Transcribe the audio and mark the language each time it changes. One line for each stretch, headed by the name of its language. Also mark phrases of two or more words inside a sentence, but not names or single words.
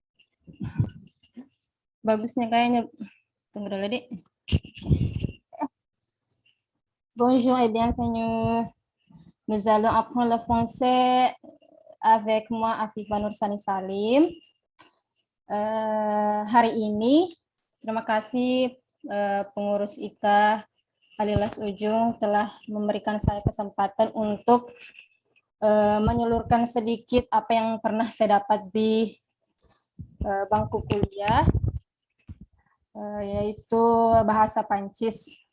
Indonesian: Bagusnya kayaknya. Tunggu dulu, Dik.
French: Bonjour et bienvenue. Nous allons apprendre le français avec moi, Afifa Nursani Salim.
Indonesian: Hari ini, terima kasih pengurus IKA Alilas Ujung telah memberikan saya kesempatan untuk menyalurkan sedikit apa yang pernah saya dapat di bangku kuliah, yaitu bahasa Prancis.